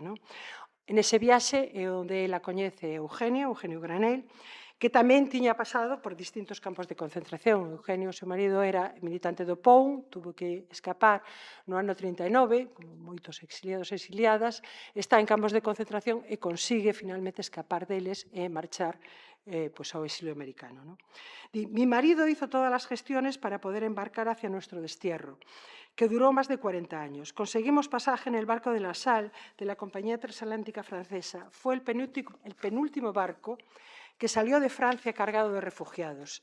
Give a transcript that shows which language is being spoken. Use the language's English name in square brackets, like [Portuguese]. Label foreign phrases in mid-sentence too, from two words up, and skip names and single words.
[Galician] En ese viaxe é onde ela coñece Eugenio Granell, que tamén tiña pasado por distintos campos de concentración. Eugenio, seu marido, era militante do POUM, tuvo que escapar no ano 39, como moitos exiliados e exiliadas, está en campos de concentración e consigue finalmente escapar deles e marchar ao exilio americano. [Spanish] Mi marido hizo todas las gestiones para poder embarcar hacia nuestro destierro, que duró más de 40 años. Conseguimos pasaje en el barco de la Sal de la Compañía Transatlántica Francesa. Fue el penúltimo barco que salió de Francia cargado de refugiados.